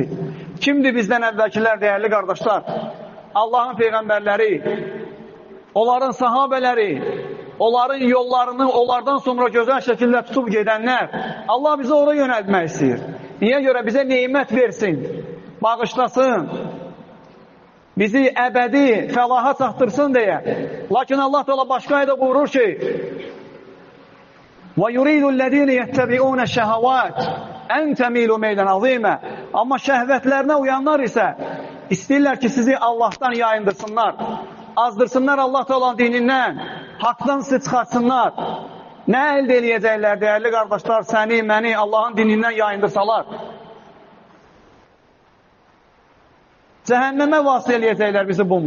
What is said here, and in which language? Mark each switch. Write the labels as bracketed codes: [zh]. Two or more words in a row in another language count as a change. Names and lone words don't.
[az] Kimdir bizdən əvvəlkilər, dəyərli qardaşlar? Allahın peyğəmbərləri, onların sahabələri, onların yollarını onlardan sonra gözəl şəkildə tutub gedənlər. Allah bizi ora yönəltmək istəyir. Niyə görə? Bizə neymət versin, bağışlasın, bizi əbədi fəlaha çatdırsın deyə. Lakin Allah Teala başqa ayədə buyurur ki, [ar] وَيُرِيدُ الَّذ۪ينَ يَتَّبِعُونَ الشَّهَوَاتِ اَنْ تَمِيلُوا مَيْلًا عَظ۪يمًا. [az] Amma şəhvətlərinə uyanlar isə istəyirlər ki, sizi Allahdan yayındırsınlar, azdırsınlar Allah Teala'nın dinindən, haqdan sizi çıxartsınlar. Nə əldə eləyəcəklər, dəyərli qardaşlar, səni, məni Allahın dinindən yayındırsalar? Cəhənnəmə vasıl eləyəcəklər bizi bununla.